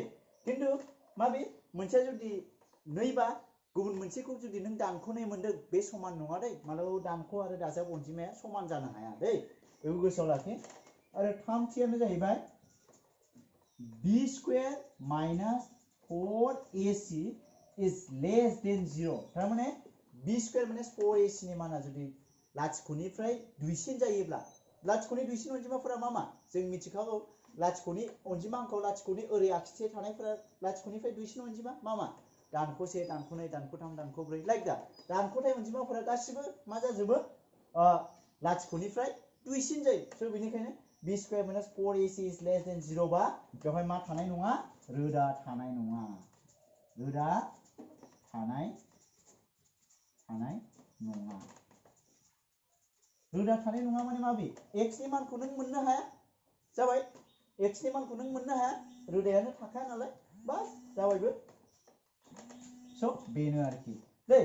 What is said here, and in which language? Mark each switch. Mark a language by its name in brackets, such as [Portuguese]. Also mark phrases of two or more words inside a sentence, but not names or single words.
[Bodo] खिन्थु माबे मोनसेया जुदि 2 बा गुबुन मोनसेखौ जुदि नों दानख'नाय मोनदों बे समान नङा दै। मालाबाबो दानख' आरो दाजाब अनजिमाया समान जानो हाया दै, बेखौ गोसोआव लाखि। आरो थामथियानो जाहैबाय [English] b square minus 4ac is less than 0 [Bodo] थारमाने [English] b square minus 4ac [Bodo] नि माना जुदि लाथिख'निफ्राय दुइसिन जायोब्ला लाथिख'नि दुइसिन अनजिमाफोरा मा जों मिथिखागौ लाथिख'नि अनजिमा अंकआव लाथिख'नि ओरै आखिथिं थानायफोरा लाथिख'निफ्राय दुइसिन अनजिमा मा दानख' 1 दानख' 2 दानख' 3 दानख' 4 लाइक दा दानख'थाय अनजिमाफोरा गासिबो मा जाजोबो लाथिख'निफ्राय दुइसिन जायो स' बेनिखायनो [English] b square minus 4ac is less than 0 [Bodo] बा बेवहाय मा थानाय नङा रोदा थानाय नङा रोदा थानाय नङा रोदा थानाय नङा माने माबे x नि मानखौ नों मोननो हाया जाबाय x नि मानखौ नों मोननो हाया रोदायानो थाखाया नालाय बास जाबायबो स' बेनो आरोखि दे